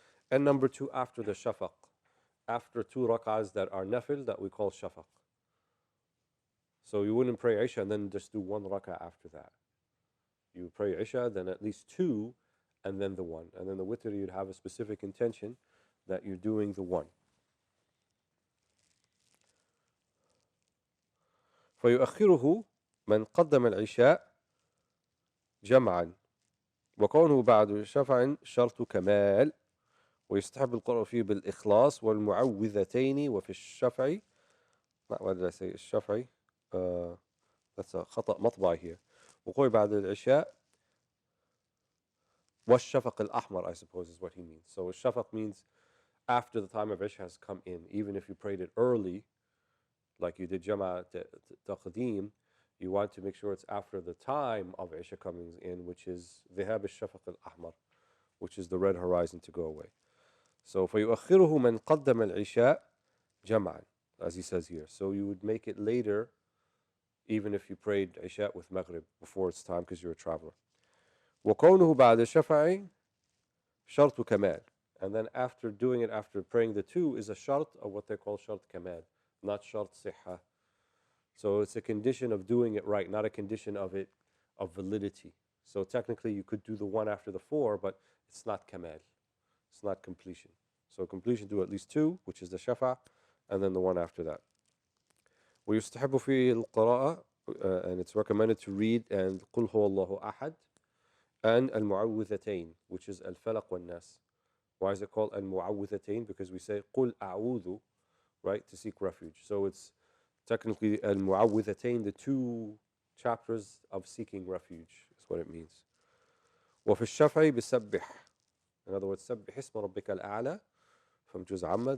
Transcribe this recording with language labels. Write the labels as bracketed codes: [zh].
[en] And number two, after the shafaq. After 2 rak'ahs that are nafil, that we call shafaq. So you wouldn't pray Isha and then just do 1 rak'ah after that. You pray Isha, then at least 2, and then the 1. And then the witr, you'd have a specific intention that you're doing the 1. [ar] فيؤخره من قدم العشاء جمعا وكونه بعد شفع شرط كمال ويستحب القراءة فيه بالإخلاص والمعوذتين وفي الشفع. [en] What did I say? الشفع. That's a [ar] خطأ مطبعي [en] here. [ar] وقوي بعد العشاء والشفق الأحمر, [en] I suppose, is what he means. So الشفق means after the time of Isha has come in. Even if you prayed it early, like you did Jama' Taqdeem, you want to make sure it's after the time of Isha coming in, which is [ar] ذهاب الشفق الأحمر, [en] which is the red horizon to go away. So [ar] فيؤخره من قدم العشاء جمعا, [en] as he says here. So you would make it later, even if you prayed Isha with Maghrib before its time because you're a traveler. [ar] وكونه بعد الشفع شرط كمال. [en] And then after doing it, after praying the 2, is a shart of what they call shart kamal, not shart sihha. So it's a condition of doing it right, not a condition of validity. So technically you could do the 1 after the 4, but it's not kamal. It's not completion. So completion, do at least 2, which is the shafa', and then the 1 after that. [ar] ويستحب فيه القراءة, [en] and it's recommended to read and [ar] قل هو الله أحد, [en] and المعوذتين, which is الفلق والناس. Why is it called al-mu'awwidhatayn? Because we say [ar] قُلْ أَعُوذُ, [en] right, to seek refuge. So it's technically al-mu'awwidhatayn, the 2 chapters of seeking refuge is what it means. [ar] وفي الشفع بسبح. [en] In other words, [ar] سبح اسم ربك الأعلى [en] from Juz Amma.